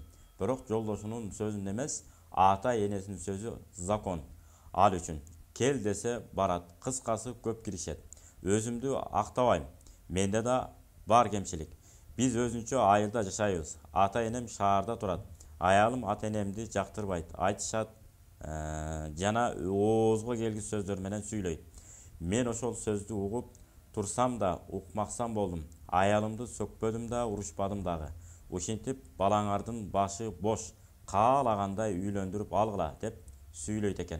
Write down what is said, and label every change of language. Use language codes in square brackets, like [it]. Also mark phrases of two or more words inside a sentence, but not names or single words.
[ky] Бирок жолдошунун сөзүн эмес, ата энесинин сөзү закон. Ал үчүн. Кел десе барат, кыскасы көп киришет. Өзүмдү актабайым. Менде да бар кемчилик. Биз өзүнчө айырда жашайбыз. Ата энем шаарда турат. Аялым ата энемди жактырбайт. Айтышат, жана оозго келгис сөздөр менен сүйлөйт. Мен ошол сөздү угуп турсам да укмаксан болдум. Аялымды сөкпөдүм да, урушпадым дагы. Ошентип балаңардын башы бош, каалагандай үйлөндүрүп алгыла деп сүйлөйт экен.